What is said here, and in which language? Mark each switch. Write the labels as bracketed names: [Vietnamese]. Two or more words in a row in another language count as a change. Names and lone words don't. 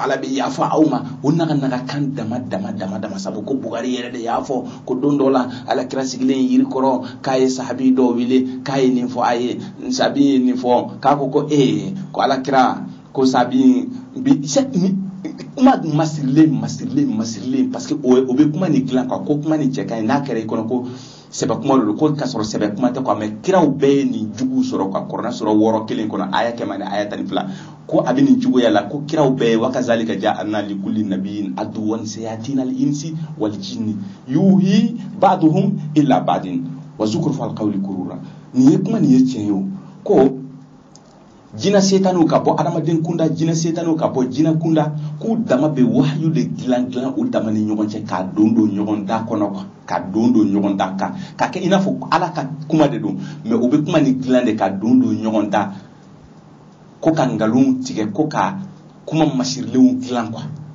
[Bambara] Ala bɛ yafa aw ma o naga kan dama sabu ko Bugari yɛrɛ de y'a fɔ ko don dɔ la Alakira sigilen yiri kɔrɔ k'a ye sahabi dɔw wele k'a ye nin fɔ a ye sahabi ye nin fɔ k'a ko ko Alakira ko sahabi kuma masirilen [French] parce que [Bambara] o bɛ kuma ni dilan quoi ko kuma ni cɛ ka ɲi n'a kɛra i kɔnɔ ko sɛbɛ kuma don ko ka sɔrɔ sɛbɛ kuma tɛ quoi mais kiraw bɛɛ ye nin jugu sɔrɔ quoi Kuran sɔrɔ 6 kelen kɔnɔ aya 100 ni aya 12 ko a bɛ nin juguya la ko kiraw bɛɛ ye [Arabic] وكذلك جعلنا لكل نبي عدوا شياطين الإنس والجن يوحي بعضهم إلى بعض زخرف القول غرورا [Bambara] nin ye kuma nin ye tiɲɛ ye o ko jinɛ setaniw ka bɔ adamaden kunda jinɛ setaniw ka bɔ jinɛ kunda k'u dama bɛ wahyu de dilan u dama ni ɲɔgɔn cɛ k'a don ɲɔgɔn da kɔnɔ quoi ka don ɲɔgɔn da kan ka kɛ i n'a fɔ Ala ka kuma de don mais u bɛ kuma ni dilan de ka don ɲɔgɔn da ko ka nkalon tigɛ ko ka kuma masirilenw dilan quoi